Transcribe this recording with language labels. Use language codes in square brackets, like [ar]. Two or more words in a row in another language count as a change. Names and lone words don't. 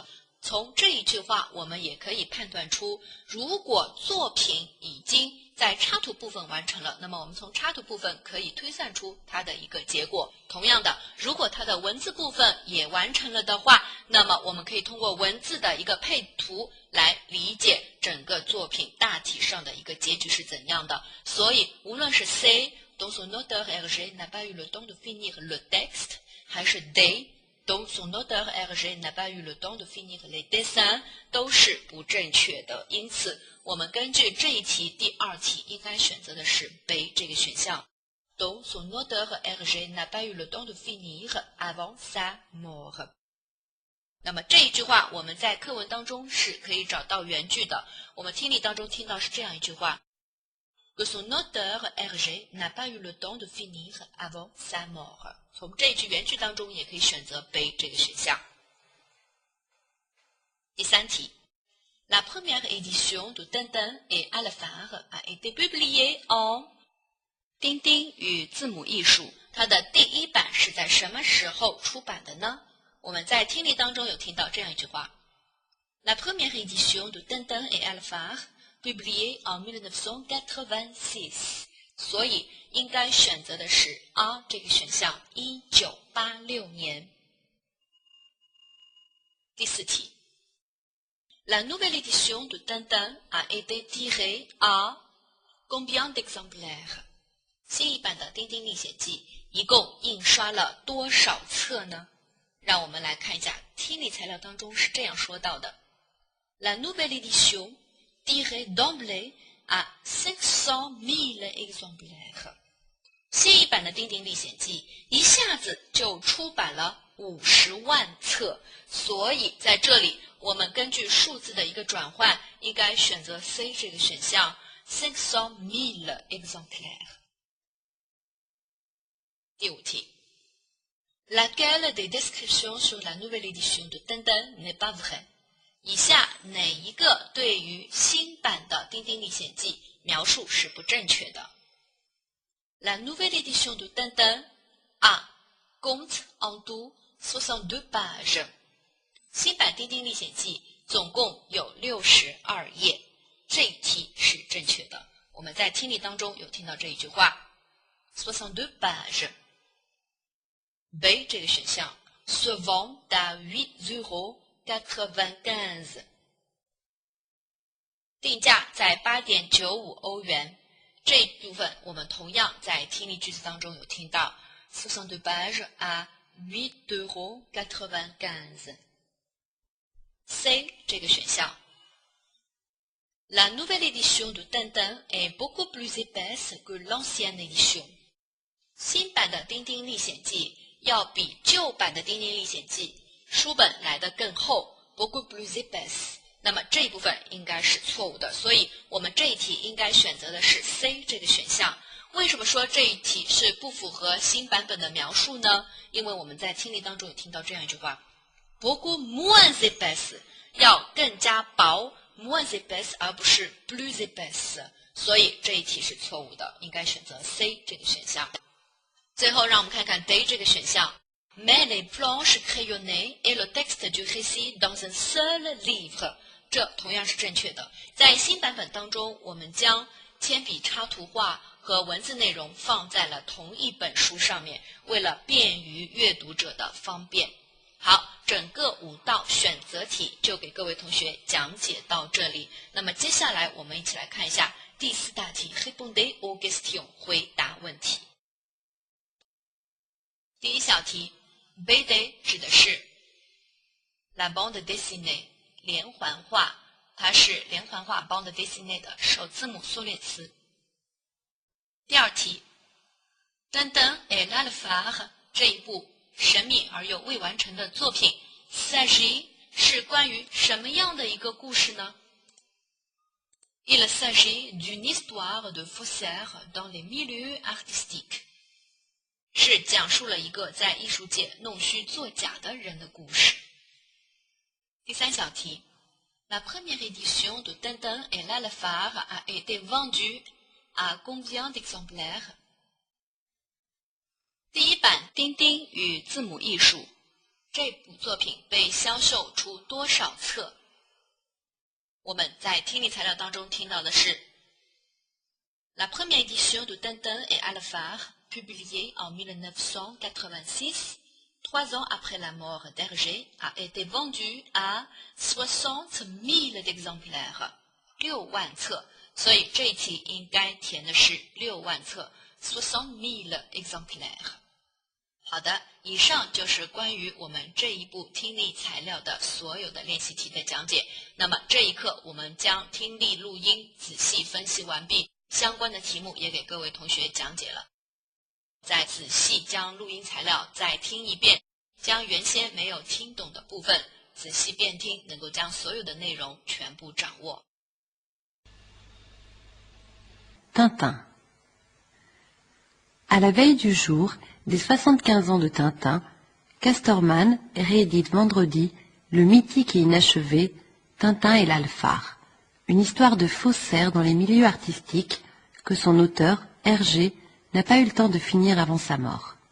[zh] 从这一句话我们也可以判断出，如果作品已经在插图部分完成了，那么我们从插图部分可以推算出它的一个结果。同样的，如果它的文字部分也完成了的话，那么我们可以通过文字的一个配图来理解整个作品大体上的一个结局是怎样的。所以无论是 [fr] C dont son auteur Hergé n'a pas eu le temps de finir le texte， [zh] 还是 [fr] D dont son auteur Hergé n'a pas eu le temps de finir les dessins， [zh] 都是不正确的。因此我们根据这一题第2题应该选择的是 B 这个选项 [fr] dont son auteur Hergé n'a pas eu le temps de finir avant sa mort。 [zh] 那么这一句话我们在课文当中是可以找到原句的。我们听力当中听到是这样一句话 [fr] Que son auteur Hergé n'a pas eu le temps de finir avant sa mort。 [zh] 从这一句原句当中也可以选择 B 这个选项。第3题 [fr] La première édition de Tintin et Alphard a été publiée en [zh] 丁丁与字母艺术，它的第1版是在什么时候出版的呢？我们在听力当中有听到这样一句话 [fr] La première édition de Tintin et Alphard publiée en 1986。 [zh] 所以应该选择的是 A 这个选项，1986年。 [fr] 第4题 La nouvelle édition de Tintin a été tirée à combien d'exemplaires？ [zh] 新一版的《丁丁历险记》一共印刷了多少册呢？让我们来看一下听力材料当中是这样说到的 [fr] La nouvelle édition tirée d'emblée à 500 000 exemplaires。 [zh] 新一版的《丁丁历险记》一下子就出版了50万册，所以在这里我们根据数字的一个转换，应该选择 C 这个选项500 000 exemplaires。 [fr] 第5题 Laquelle des descriptions sur la nouvelle édition de Tintin n'est pas vraie？ [zh] 以下哪一个对于新版的《丁丁历险记》描述是不正确的？ [fr] La nouvelle édition de Tintin A compte en tout 62 pages。 [zh] 新版《丁丁历险记》总共有62页，这一题是正确的。我们在听力当中有听到这一句话62 pages。 [fr] B [zh] 这个选项 [fr] se vend à 8,95 €， [zh] 定价在 8.95 欧元。这一部分我们同样在听力句子当中有听到 [fr] 62 pages à 8,95 €。C [zh] 这个选项 [fr] La nouvelle édition de Tintin est beaucoup plus épaisse que l'ancienne édition。 [zh] 新版的《丁丁历险记》要比旧版的《丁丁历险记》书本来得更厚 [fr] beaucoup plus épaisse。 [zh] 那么这一部分应该是错误的，所以我们这一题应该选择的是 C 这个选项。为什么说这一题是不符合新版本的描述呢？因为我们在听力当中有听到这样一句话 [fr] beaucoup moins épaisse， [zh] 要更加薄 [fr] moins épaisse [zh] 而不是 [fr] plus épaisse， [zh] 所以这一题是错误的，应该选择 C 这个选项。最后让我们看看 D 这个选项 [fr] Mais les planches crayonnées et le texte du récit dans un seul livre， [zh] 这同样是正确的。在新版本当中，我们将铅笔插图画和文字内容放在了同一本书上面，为了便于阅读者的方便。好，整个5道选择题就给各位同学讲解到这里。那么接下来我们一起来看一下第4大题 [fr] Répondez aux questions， [zh] 回答问题。第1小题 BD 指的是 [fr] La bande dessinée [zh] 连环画，它是连环画 [fr] bande dessinée [zh] 的首字母缩略词。第2题 Tintin et l'Alphard 这一部神秘而又未完成的作品 s'agit 是关于什么样的一个故事呢？ [fr] Il s'agit d'une histoire de faussaires dans les milieux artistiques， [zh] 是讲述了一个在艺术界弄虚作假的人的故事。 [fr] 第3小题 La première édition de Tintin et l'Alphard a été vendue à combien d'exemplaires？ [zh] 第1版《丁丁与字母艺术》这部作品被销售出多少册？我们在听力材料当中听到的是 [fr] La première édition de Tintin et l'Alphard publiée en 1986, 3 ans après la mort d'Hergé, a été vendue à 60 000 exemplaires， [zh] 6 万册。所以这一题应该填的是6万册 60 000 exemplaires。好的，以上就是关于我们这一部听力材料的所有的练习题的讲解。那么这一课我们将听力录音仔细分析完毕，相关的题目也给各位同学讲解了。再仔细将录音材料再听一遍，将原先没有听懂的部分仔细辨听，能够将所有的内容全部掌握。 [fr] Tintin. À la veille du jour des 75 ans de Tintin, Casterman réédite vendredi le mythique et inachevé Tintin et l'Alphard, une histoire de faussaires dans les milieux artistiques que son auteur, Hergé, n'a pas eu le temps de finir avant sa mort.